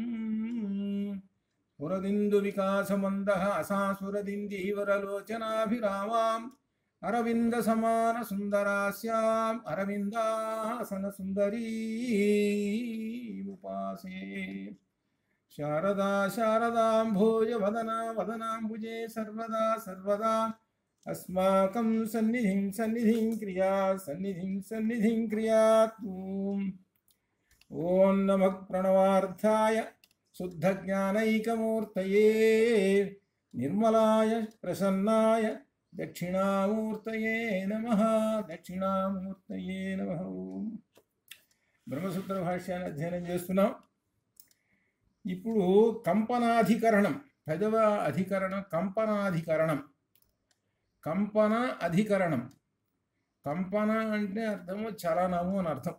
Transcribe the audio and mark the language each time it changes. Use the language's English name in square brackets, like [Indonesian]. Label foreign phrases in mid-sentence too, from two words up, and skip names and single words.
[Sanskrit] पुरदिन्दुविकासमन्दः असासुरदिन्दीवरलोचनाभिरामाम् अरविन्दसमानसुन्दरास्याम् अरविन्दासनसुन्दरीमुपासे शारदा शारदाम्भोजवदना वदनाम्बुजे सर्वदा सर्वदा अस्माकं सन्निधिं क्रियात् ॐ नमः प्रणवार्थाय शुद्धज्ञानैकमूर्तये निर्मलाय प्रसन्नाय दक्षिणामूर्तये नमः [Telugu] బ్రహ్మసూత్ర భాష్యాన్ని అధ్యయనం చేస్తున్నాం. ఇప్పుడు కంపనాధికరణం, 10వ అధికరణం కంపనాధికరణం. కంపన అధికరణం, కంపన అంటే అర్థము చలనము అని అర్థం.